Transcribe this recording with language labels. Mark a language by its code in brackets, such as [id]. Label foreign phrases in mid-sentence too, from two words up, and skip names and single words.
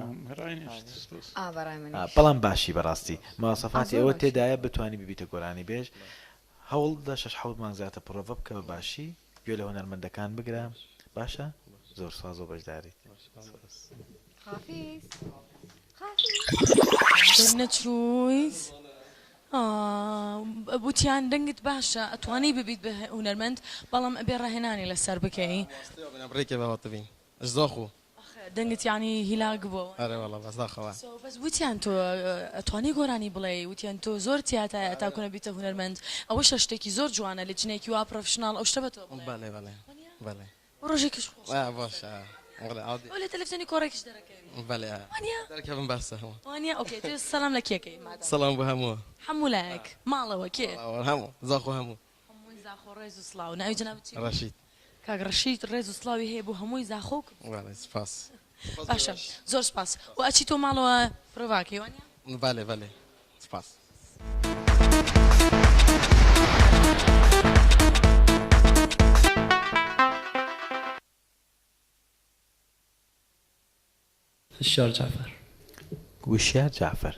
[ckb] بەڵام باشی بەڕاستی مواصفاتی ئەوە تێدایە بتوانی ببیتە گۆرانی بێژ هەوڵ دە 6 مانگ زیاتر پرۆڤ بکە بە باشی گوێ لە هونەرمەندەکان بگرە باشە زۆر سواز و بەشداریت نەچوویت وتیان دەنگت باشە ئەتوانی ببیت بە هونەرمەند بەڵام ئەبێ ڕاهێنانی لەسەر بکەی [ku] بريكي بهاتبين ازداخو [ckb] دەنگت یانی هیلاک بووە [ku] اره والله بس داخوا [ckb] بەس وتیان تۆ ئەتوانی گۆرانی بڵێ وتیان تۆ زۆر تیاتە تاکوونە بیتە هونەرمەند ئەوە شتێکی زۆر جوانە لە جنێکی وا پرۆفشناڵ ئەو شتە بە تۆ [ku] بله بله بله [ckb] ڕۆژێکیش [ku] باش عادي [ckb] لە تەلەڤیزیۆنی کۆڕێکیش دەرەکەی [ku] بله دركب بس هو [ckb] وانیا ئۆکێ تۆ سەلام لە کێکەی [ku] سلام بهمو [ckb] هەموو لایەک ماڵەوە کێ [ku] همو زاخو همو [ckb] هەمووی زاخۆ ڕێز و سلااو ناوی جەنابەتی رشيد کاک ڕەشید ڕێز و سلااوی هەیە بۆ هەمووی زاخۆک [ku] بله سپاس [ckb] باشە زۆر سپاس و ئەچی تۆ ماڵەوە پرۆڤاکەی وانیا [ku] بله بله سپاس الشار جعفر وشيار جعفر